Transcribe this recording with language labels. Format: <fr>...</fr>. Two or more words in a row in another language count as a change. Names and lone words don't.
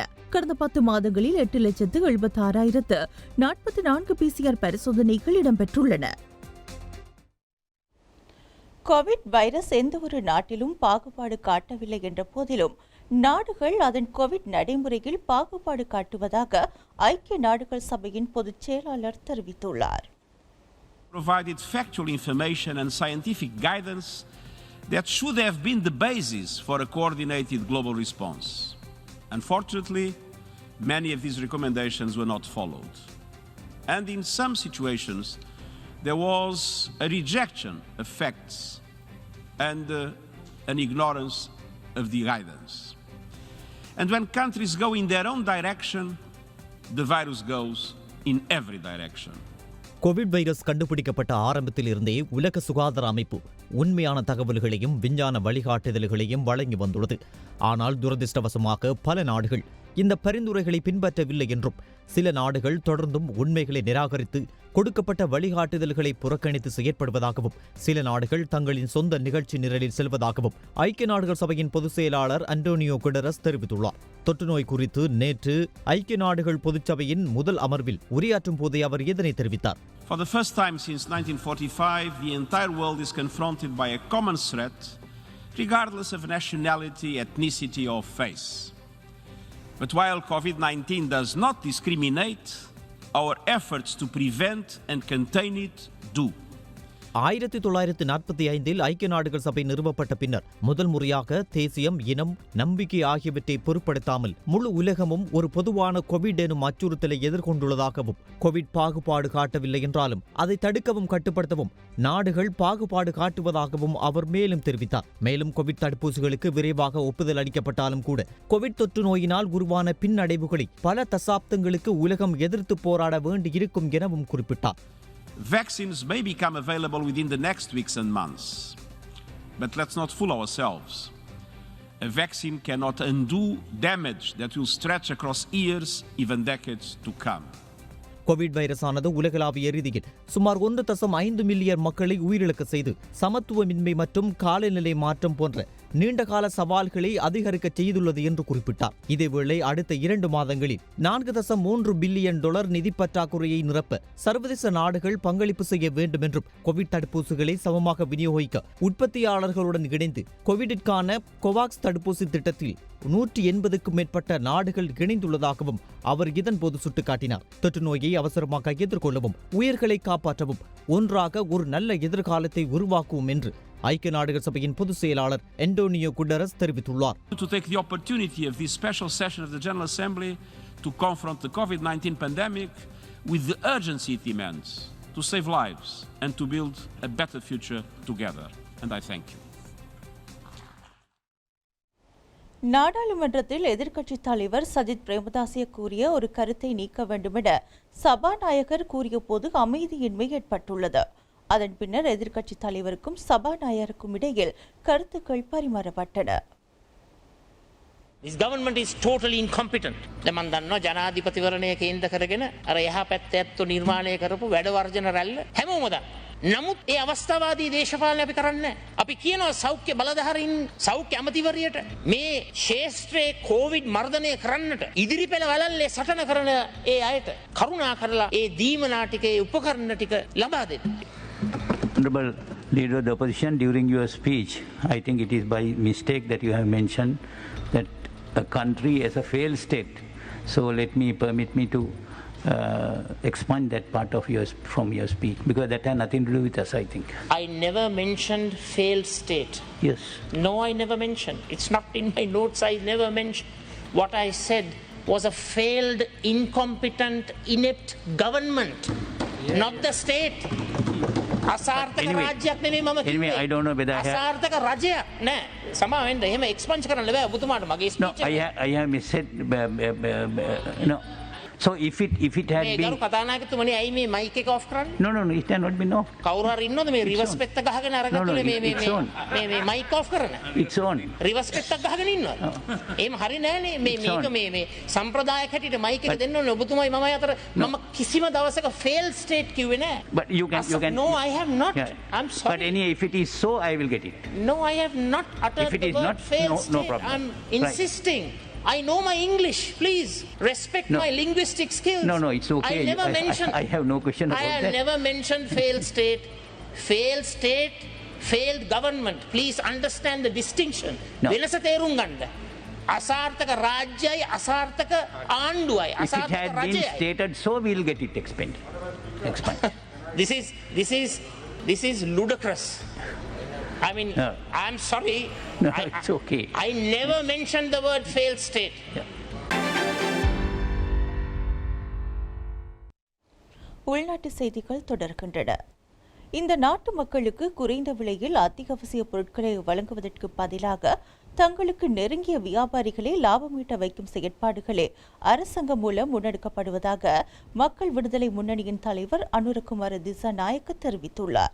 <ta>கடந்த 10 மாதங்களில் 8,76,044 PCR பரிசோதனைகள் இடம்பெற்றுள்ளன. கோவிட் வைரஸ் எந்த ஒரு நாட்டிலும் பாகுபாடு காட்டவில்லை என்ற போதிலும் நாடுகள் அதன் கோவிட் நடைமுறையில் பாகுபாடு காட்டுவதாக ஐக்கிய நாடுகள் சபையின் பொதுச் செயலாளர் தெரிவித்துள்ளார்.</ta> <en>Provided factual information and scientific guidance that should have been the basis for a coordinated global response. Unfortunately, many of these recommendations were not followed. And in some situations, there was a rejection of facts and an ignorance of the guidance. And when countries go in their own direction, the virus goes in every direction.</en> <ta>கோவிட் வைரஸ் கண்டுபிடிக்கப்பட்ட ஆரம்பத்தில் இருந்தே உலக சுகாதார அமைப்பு உண்மையான தகவல்களையும் விஞ்ஞான வழிகாட்டுதல்களையும் வழங்கி வந்துள்ளது. ஆனால் துரதிர்ஷ்டவசமாக பல நாடுகள் இந்த பரிந்துரைகளை பின்பற்றவில்லை என்றும் சில நாடுகள் தொடர்ந்தும் உண்மைகளை நிராகரித்து கொடுக்கப்பட்ட வழிகாட்டுதல்களை புறக்கணித்து செயற்படுவதாகவும் சில நாடுகள் தங்களின் சொந்த நிகழ்ச்சி நிரலில் செல்வதாகவும் ஐக்கிய நாடுகள் சபையின் பொதுச் செயலாளர் அன்டோனியோ குடரஸ் தெரிவித்துள்ளார். தொற்றுநோய் குறித்து நேற்று ஐக்கிய நாடுகள் பொதுச்சபையின் முதல் அமர்வில் உரையாற்றும் போதே அவர் இதனை தெரிவித்தார்.</ta> <en>For the first time since 1945, the entire world is confronted by a common threat, regardless of nationality, ethnicity or face. But while COVID-19 does not discriminate, our efforts to prevent and contain it do.</en> <ta>1945 ஐக்கிய நாடுகள் சபை நிறுவப்பட்ட பின்னர் முதல் முறையாக தேசியம், இனம், நம்பிக்கை ஆகியவற்றை பொருட்படுத்தாமல் முழு உலகமும் ஒரு பொதுவான கோவிட் எனும் அச்சுறுத்தலை எதிர்கொண்டுள்ளதாகவும் கோவிட் பாகுபாடு காட்டவில்லை என்றாலும் அதை தடுக்கவும் கட்டுப்படுத்தவும் நாடுகள் பாகுபாடு காட்டுவதாகவும் அவர் மேலும் தெரிவித்தார். மேலும் கோவிட் தடுப்பூசிகளுக்கு விரைவாக ஒப்புதல் அளிக்கப்பட்டாலும் கூட கோவிட் தொற்று நோயினால் உருவான பின்னடைவுகளை பல தசாப்தங்களுக்கு உலகம் எதிர்த்து போராட வேண்டியிருக்கும் எனவும் குறிப்பிட்டார்.</ta> <en>Vaccines may become available within the next weeks and months. But let's not fool ourselves. A vaccine cannot undo damage that will stretch across years, even decades to come.</en> <ta>கோவிட் வைரஸானது உலகளாவிய ரீதியில் சுமார் 1.5 மில்லியன் மக்களை உயிரிழக்க செய்து சமத்துவமின்மை மற்றும் காலநிலை மாற்றம் போன்ற நீண்டகால சவால்களை அதிகரிக்க செய்துள்ளது என்று குறிப்பிட்டார். இதேவேளை அடுத்த 2 மாதங்களில் $4.3 பில்லியன் நிதி பற்றாக்குறையை நிரப்ப சர்வதேச நாடுகள் பங்களிப்பு செய்ய வேண்டும் என்றும் கோவிட் தடுப்பூசிகளை சமமாக விநியோகிக்க உற்பத்தியாளர்களுடன் இணைந்து கோவிடிற்கான கோவாக்ஸ் தடுப்பூசி திட்டத்தில் 180க்கும் மேற்பட்ட நாடுகள் இணைந்துள்ளதாகவும் அவர் இதன்போது சுட்டிக்காட்டினார். தொற்று நோயை அவசரமாக எதிர்கொள்ளவும் உயிர்களை காப்பாற்றவும் ஒன்றாக ஒரு நல்ல எதிர்காலத்தை உருவாக்குவோம் என்று ஐக்கிய நாடுகள் சபையின் பொதுச் செயலாளர் அன்டோனியோ குடரஸ் தெரிவித்துள்ளார்.</ta> <en>To take the opportunity of this special session of the General Assembly to confront the COVID-19 pandemic with the urgency it demands to save lives and to build a better future together. And I thank you.</en> <ta>நாடாளுமன்றத்தில் எதிர்க்கட்சித் தலைவர் சஜித் பிரேமதாச கூறிய ஒரு கருத்தை நீக்க வேண்டுமென சபாநாயகர் கூறிய போது அமைதியின்மை ஏற்பட்டுள்ளது. அதன் பின்னர் எதிர்க்கட்சித் தலைவருக்கும் சபாநாயகருக்கும் இடையில் கருத்துக்கள் பரிமாறப்பட்டன.</ta> <en>This government is totally incompetent.</en> <si>මම දන්නවා ජනාධිපතිවරණය කේන්ද්‍ර කරගෙන අර එහා පැත්තේ ඇත්තෝ නිර්මාණය කරපු වැඩ වර්ජන රැල්ල හැමෝම දන්නවා. නමුත් ඒ අවස්ථාවාදී දේශපාලනය අපි කරන්නේ නැහැ. අපි කියනවා සෞඛ්‍ය බලධාරීන් සෞඛ්‍ය අමාත්‍යවරියට මේ ශේෂ්ත්‍රයේ කොවිඩ් මර්ධනය කරන්නට ඉදිරිපෙළ වලල්ලේ සටන කරන ඒ අයට කරුණා කරලා ඒ දීමනා ටිකේ උපකරණ ටික ලබා දෙන්න.</si> <en>Honorable Leader of the Opposition, during your speech, I think it is by mistake that you have mentioned that a country as a failed state. So permit me to expand that part of from your speech, because that had nothing to do with us, I think. I never mentioned failed state. Yes. No, I never mentioned. It's not in my notes. I never mentioned. What I said was a failed, incompetent, inept government, not the state.</en> <si>අසාර්ථක රාජ්‍යයක් නෙමෙයි මම කිව්වේ.</si> <en>Anyway, I don't know whether</en> <si>අසාර්ථක රජයක් නෑ. සමාවෙන්න එහෙම එක්ස්පන්ජ් කරන්න බෑ ඔබතුමාට මගේ ස්පීච් එක.</si> <en>I have said no. So if it had been</en> <si>ගරු කතානායකතුමනි ඇයි මේ මයික් එක ඔෆ් කරන්නේ?</si> <en>No, it cannot be off.</en> <si>කවුරු හරි ඉන්නවද මේ රිවර්ස් පෙත්ත ගහගෙන අරගත්තේ මේ මයික් ඔෆ් කරන?</si> <en>It's on.</en> <si>රිවර්ස් පෙත්තක් ගහගෙන ඉන්නවද? එහෙම හරි නෑනේ මේක මේ සම්ප්‍රදායක හැටියට මයික් එක දෙන්න ඕනේ ඔබතුමයි මමයි අතර මම කිසිම දවසක</si> <en>failed state</en> <si>කිව්වේ නෑ.</si> <en>But you can No, I have not. Yeah. I'm sorry. But anyway, if it is so, I will get it. No, I have not uttered If it the is word not, failed no state. problem. I'm insisting. I know my English. Please respect No. my linguistic skills. No, it's okay. I never mentioned. I have no question I about have that. never mentioned failed state. Failed state, failed government. Please understand the distinction. No.</en> <si>වෙනස තේරුම් ගන්න. අසාර්ථක රාජ්‍යයි අසාර්ථක ආණ්ඩුවයි</si> <en>If it</en> <si>අසාර්ථක</si> <en>had been</en> <si>රජයයි.</si> <en>stated so, we will get it expanded. This is ludicrous. I mean, I'm sorry. No, it's okay. I never mentioned the word failed state.</en> <ta>உள்நாட்டு செய்திகள் தொடர்கின்றன. இந்த நாட்டு மக்களுக்கு குறைந்த விலையில் அத்தியாவசிய பொருட்களை வழங்குவதற்கு பதிலாக தங்களுக்கு நெருங்கிய வியாபாரிகளை லாபமீட்ட வைக்கும் செயற்பாடுகளே அரசாங்கம் மூலம் முன்னெடுக்கப்படுவதாக மக்கள் விடுதலை முன்னணியின் தலைவர் அனுரகுமார திசாநாயக்க தெரிவித்துள்ளார்.</ta>